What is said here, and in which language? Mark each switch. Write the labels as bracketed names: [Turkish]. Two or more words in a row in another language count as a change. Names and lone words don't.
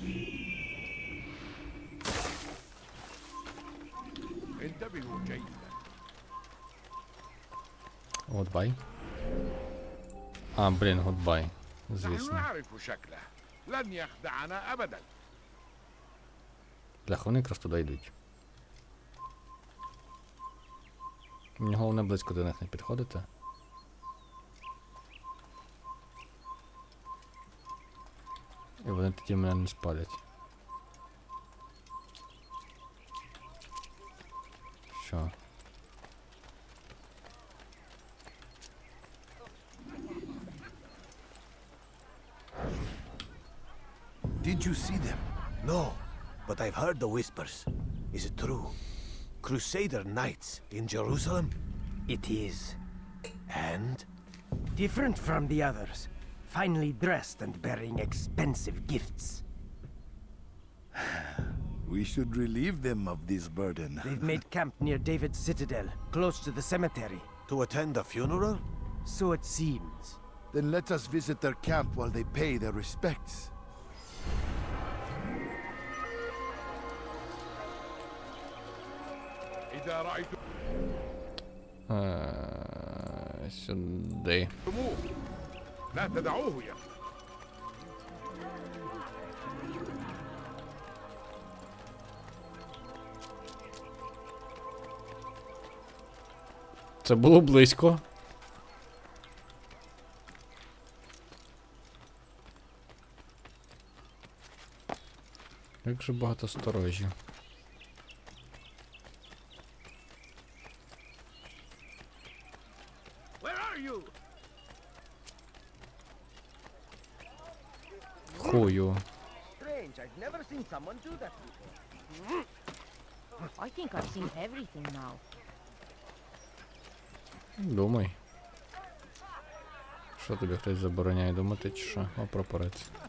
[Arabic] انتبهوا جيدا. [English] Goodbye. [Ukrainian] А, блін, [English] goodbye. [Arabic] نحن [Ukrainian] Звісно. [Arabic] نعرف شكله. لن يخدعنا أبدا. [Ukrainian] Бляха, вони якраз туди йдуть. Мені головне близько до них не підходити. І вони тоді мене не спалять. Що? [English] Did you see them? No, but I've heard the whispers. Is it true? Crusader knights in Jerusalem? It is. And? Different from the others. Finely dressed and bearing expensive gifts. We should relieve them of this burden. They've made camp near David's citadel, close to the cemetery. To attend a funeral? So it seems. Then let us visit their camp while they pay their respects. [Arabic] إذا رأيتم [Ukrainian] Сюди. [Arabic] لا تدعوه يخرج. [Ukrainian] Це було близько. Як же багато сторожів. [English] Where are you? [Ukrainian] Хую. [English] Strange, I've never seen someone do that before. I think I've seen everything now. [Ukrainian] Думай. Що тобі хтось забороняє думати, чи що? О, прапорець.